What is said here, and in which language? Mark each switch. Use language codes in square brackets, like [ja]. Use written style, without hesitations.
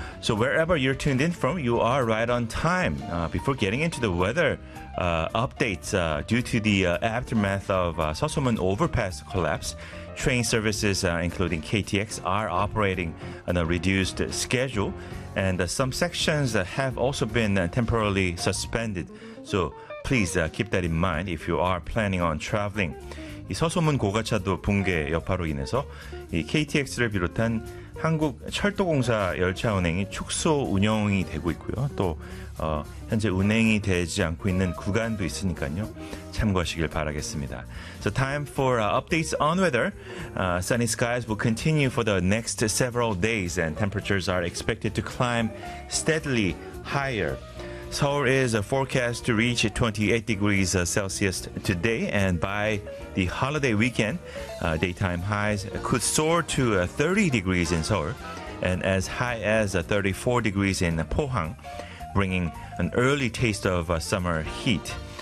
[en] So wherever you're tuned in from, you are right on time. Before getting into the weather updates, due to the aftermath of Seosomun overpass collapse, train services including KTX are operating on a reduced schedule, and some sections have also been temporarily suspended. So please keep that in mind if you are planning on traveling. [ko] 이 서소문 고가차도 붕괴 여파로 인해서 이 KTX를 비롯한 한국 철도공사 열차 운행이 축소 운영이 되고 있고요. 또 현재 운행이 되지 않고 있는 구간도 있으니까요. 참고하시길 바라겠습니다. [en] So time for updates on weather. Sunny skies will continue for the next several days and temperatures are expected to climb steadily higher. Seoul is forecast to reach 28 degrees Celsius today, and by the holiday weekend, daytime highs could soar to 30 degrees in Seoul and as high as 34 degrees in Pohang, bringing an early taste of summer heat.